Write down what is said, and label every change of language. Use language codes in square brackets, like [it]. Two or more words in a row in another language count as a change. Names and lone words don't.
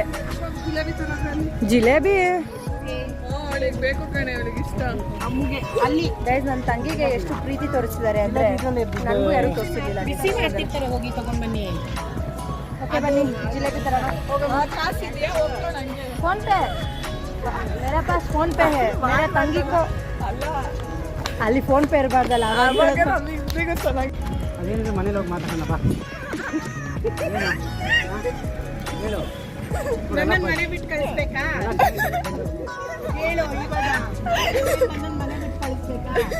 [kn] ಜಿಲೇಬಿ ಬೇಕು ಕಣೆ, ಅವಳಿಗೆ ಇಷ್ಟ. ಅಲ್ಲಿ ಗೈಸ್ ನನ್ನ ತಂಗಿಗೆ ಎಷ್ಟು ಪ್ರೀತಿ ತೋರಿಸಿದ್ದಾರೆ ಅಂದ್ರೆ ನನಗೂ ಯಾರು ತೋರಿಸಿರ್ಲಿಲ್ಲ. ಹೋಗಿ ತಗೊಂಡ್ ಬನ್ನಿ. ಓಕೆ ಬನ್ನಿ, ಜಿಲೇಬಿ ತರ. ಫೋನ್ ಪೇ [hi] मेरे पास फोन पे है, मेरे [kn] ತಂಗಿ को ಅಲ್ಲಿ ಫೋನ್ ಪೇ ಇರಬಾರ್ದಲ್ಲ. ಅದೇನಿದೆ ಮನೇಲಿ ಹೋಗಿ ಮಾತಾಡೋಣಪ್ಪ. ಹೇಳು, ನನ್ನ ಮನೆ ಬಿಟ್ಟು ಕಳಿಸ್ಬೇಕಾ? ಹೇಳು ಇವಾಗ ನನ್ನ ಮನೆ ಬಿಟ್ಟು ಕಳಿಸ್ಬೇಕಾ?